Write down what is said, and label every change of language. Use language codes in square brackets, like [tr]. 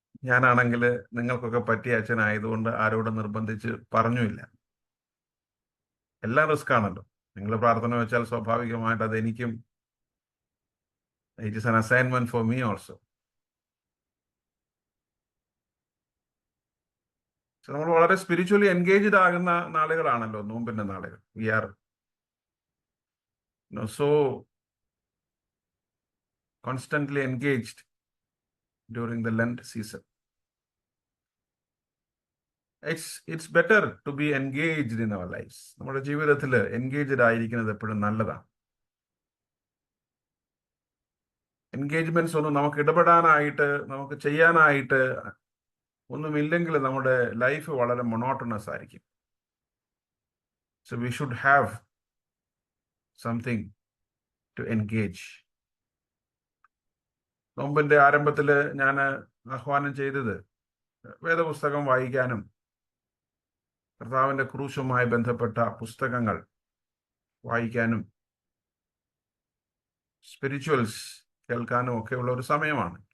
[ml] ഞാനാണെങ്കിൽ നിങ്ങൾക്കൊക്കെ പറ്റിയ അച്ഛനായതുകൊണ്ട് ആരോടും നിർബന്ധിച്ച് പറഞ്ഞുമില്ല. എല്ലാം റിസ്ക് ആണല്ലോ. നിങ്ങൾ പ്രാർത്ഥന വെച്ചാൽ സ്വാഭാവികമായിട്ട് അത് എനിക്കും [en] It is an assignment for me also. [ml] നമ്മൾ വളരെ സ്പിരിച്വലി എൻഗേജ്ഡ് ആകുന്ന നാളുകളാണല്ലോ നോമ്പിന്റെ നാളുകൾ. [en] We are so constantly engaged during the Lent season. It's better to be engaged in our lives. [ml] നമ്മുടെ ജീവിതത്തിൽ എൻഗേജ്ഡ് ആയിരിക്കുന്നത് എപ്പോഴും നല്ലതാണ്. എൻഗേജ്മെന്റ്സ് ഒന്നും നമുക്ക് ഇടപെടാനായിട്ട് നമുക്ക് ചെയ്യാനായിട്ട് ഒന്നുമില്ലെങ്കിൽ നമ്മുടെ ലൈഫ് വളരെ മൊണോട്ടണസ് ആയിരിക്കും. [en] So we should have something to engage. [ml] നോമ്പിന്റെ ആരംഭത്തിൽ ഞാൻ ആഹ്വാനം ചെയ്തത് വേദപുസ്തകം വായിക്കാനും കർത്താവിന്റെ ക്രൂശുമായി ബന്ധപ്പെട്ട പുസ്തകങ്ങൾ വായിക്കാനും സ്പിരിച്വൽസ് കേൾക്കാനും ഒക്കെയുള്ള ഒരു സമയമാണ്.